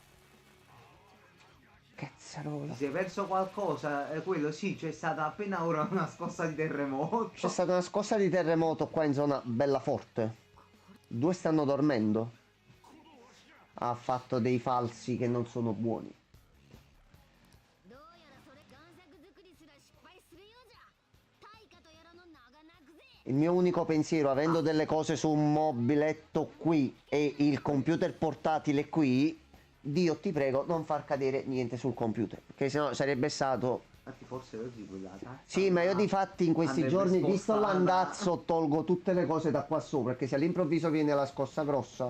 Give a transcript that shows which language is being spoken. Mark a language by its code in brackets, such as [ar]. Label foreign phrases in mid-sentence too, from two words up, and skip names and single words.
[it] Cazzarola. Ti sei perso qualcosa? Quello sì, c'è stata appena ora una scossa di terremoto. C'è stata una scossa di terremoto qua in zona bella forte. 2 stanno dormendo. Ha fatto dei falsi che non sono buoni. [ja] どうやらそれ贋作作りすら失敗するようじゃ対価とやらの名が泣くぜ [it] Il mio unico pensiero, avendo delle cose su un mobiletto qui e il computer portatile qui, Dio ti prego non far cadere niente sul computer, perché sennò sarebbe stato... Infatti forse oggi quella tazza Sì, ma io di fatti in questi andrebbe giorni, visto spostata. l'andazzo, tolgo tutte le cose da qua sopra, perché se all'improvviso viene la scossa grossa...